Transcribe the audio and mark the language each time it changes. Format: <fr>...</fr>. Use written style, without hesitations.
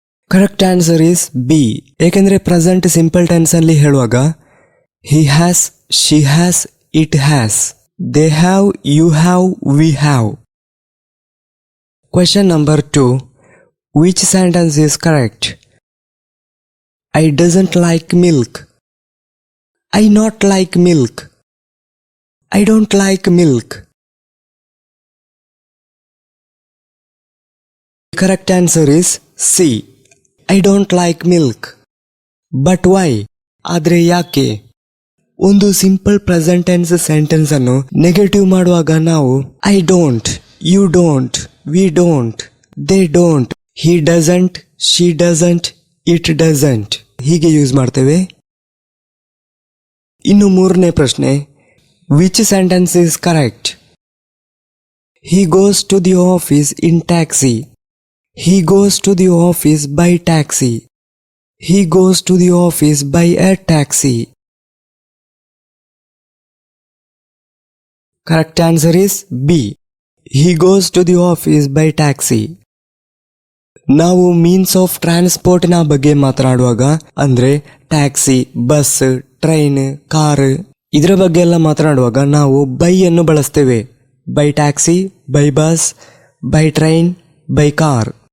<en>Correct answer is B.</en> <kn>ಏಕೆಂದರೆ</kn> <en>present simple tense</en> <kn>ಅಲ್ಲಿ ಹೇಳುವಾಗ</kn> <en>He has, she has, it has, they have, you have, we have. Question number 2. Which sentence is correct? I doesn't like milk. I not like milk. I don't like milk. The correct answer is C. I don't like milk. But why?</en> <kn>ಆದ್ರೆ ಯಾಕೆ? ಒಂದು</kn> <en>simple present tense sentence</en> <kn>ಅನ್ನು</kn> <en>negative</en> <kn>ಮಾಡುವಾಗ ನಾವು</kn> <en>I don't, you don't, we don't, they don't, he doesn't, she doesn't, it doesn't</en> <kn>ಹೀಗೆ use ಮಾಡ್ತೇವೆ. ಇನ್ನು ಮೂರನೇ ಪ್ರಶ್ನೆ,</kn> <en>Which sentence is correct? he goes to the office in taxi. he goes to the office by taxi. he goes to the office by a taxi. Correct answer is B. He goes to the office by taxi.</en> <kn>ನಾವು</kn> <en>means of transport</en> <kn>ನ ಬಗ್ಗೆ ಮಾತನಾಡುವಾಗ ಅಂದ್ರೆ taxi, bus, train, car ಇದರ ಬಗ್ಗೆ ಎಲ್ಲ ಮಾತನಾಡುವಾಗ ನಾವು ಬೈ ಅನ್ನು ಬಳಸ್ತೇವೆ.</kn> <en>By taxi, by bus, by train, by car.</en>